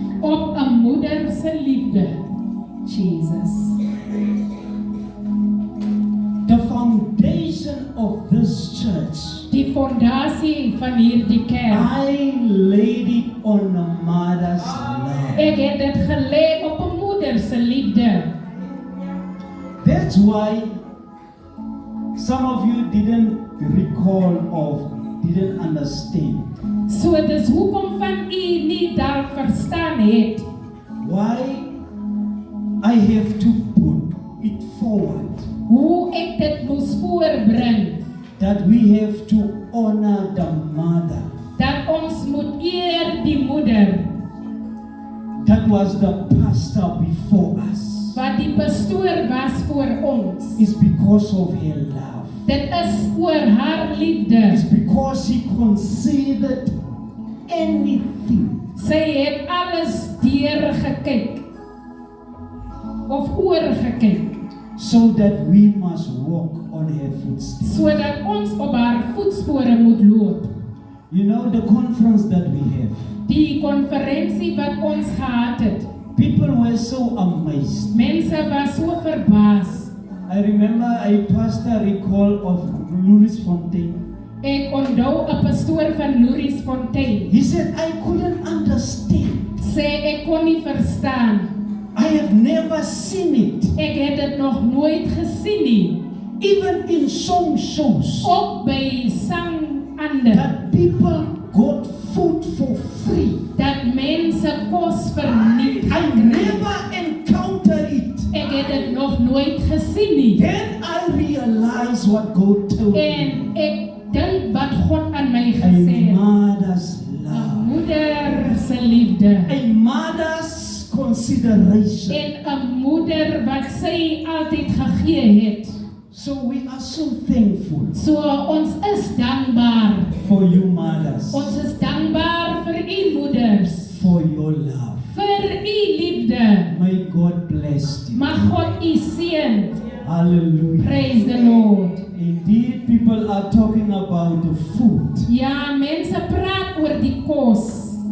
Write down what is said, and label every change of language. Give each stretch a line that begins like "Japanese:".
Afrikaans: op 'n moeder se liefde. Jesus.
English: The foundation of this church,
Afrikaans: Die fondasie van hierdie kerk.
English: I laid it on a mother's love.
Afrikaans: Ek het dit gelê op 'n moeder se liefde.
English: That's why some of you didn't recall or didn't understand
Afrikaans: So dis hoekom van u nie dalk verstaan het
English: why I have to put it forward
Afrikaans: hoe ek dit moes voorbring
English: that we have to honor the mother.
Afrikaans: dat ons moet eer die moeder
English: That was the pastor before us.
Afrikaans: wat die pastoor was voor ons.
English: It's because of her love.
Afrikaans: Dit is oor haar liefde.
English: It's because he considered anything
Afrikaans: Sy het alles deurgekyk of oorgekyk
English: so that we must walk on her footsteps.
Afrikaans: sodat ons op haar voetspore moet loop.
English: You know the conference that we have.
Afrikaans: Die konferensie wat ons gehad het,
English: People were so amazed.
Afrikaans: mense was so verbaas.
English: I remember a pastor recall of Louis Fontaine.
Afrikaans: Ek onthou 'n pastoor van Louis Fontaine.
English: He said, I couldn't understand.
Afrikaans: Sê ek kon nie verstaan.
English: I have never seen it.
Afrikaans: Ek het dit nog nooit gesien nie.
English: Even in song shows.
Afrikaans: Ook by sang ander
English: That people got food for free.
Afrikaans: dat mense kos verniet.
English: I never encountered it.
Afrikaans: Ek het dit nog nooit gesien nie.
English: Then I realized what God told me.
Afrikaans: En ek dink wat God aan my
English: A
Afrikaans: gesê het.
English: mother's
Afrikaans: 'n
English: love.
Afrikaans: Moeder se liefde.
English: A mother's consideration.
Afrikaans: En 'n moeder wat sy altyd gegee het.
English: So we are so thankful
Afrikaans: So ons is dankbaar.
English: for you mothers,
Afrikaans: Ons is dankbaar vir u moeders,
English: for your love.
Afrikaans: vir u liefde.
English: May God bless you.
Afrikaans: Mag God u seën.
English: Hallelujah. Praise the Lord. Indeed, people are talking about the food.
Afrikaans: Ja, mense praat oor die kos.